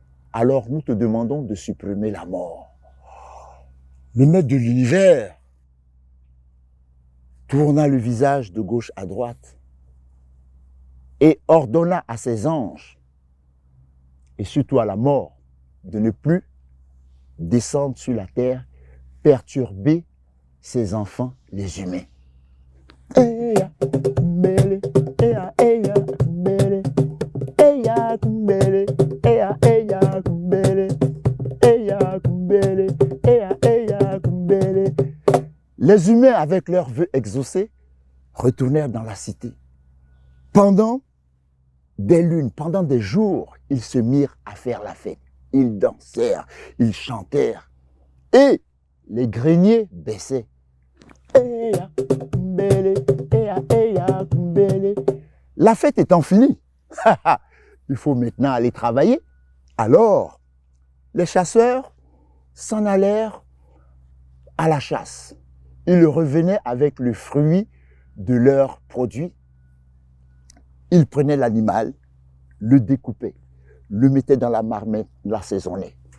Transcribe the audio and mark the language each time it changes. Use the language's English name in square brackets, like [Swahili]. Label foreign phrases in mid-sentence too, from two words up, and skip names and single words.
[French] Alors nous te demandons de supprimer la mort. Le maître de l'univers tourna le visage de gauche à droite et ordonna à ses anges, et surtout à la mort, de ne plus descendre sur la terre, perturber ses enfants, les humains. Eya kumbele, eya kumbele, eya kumbele, eya kumbele, eya kumbele, eya kumbele. Les humains, avec leurs vœux exaucés, retournèrent dans la cité. Pendant des lunes, pendant des jours, ils se mirent à faire la fête. Ils dansèrent, ils chantèrent. Et les greniers baissaient. Eya kumbele, eya kumbele. La fête étant finie, il faut maintenant aller travailler. Alors, les chasseurs s'en allèrent à la chasse. Ils revenaient avec le fruit de leurs produits. Ils prenaient l'animal, le découpaient, le mettaient dans la marmite, l'assaisonnaient.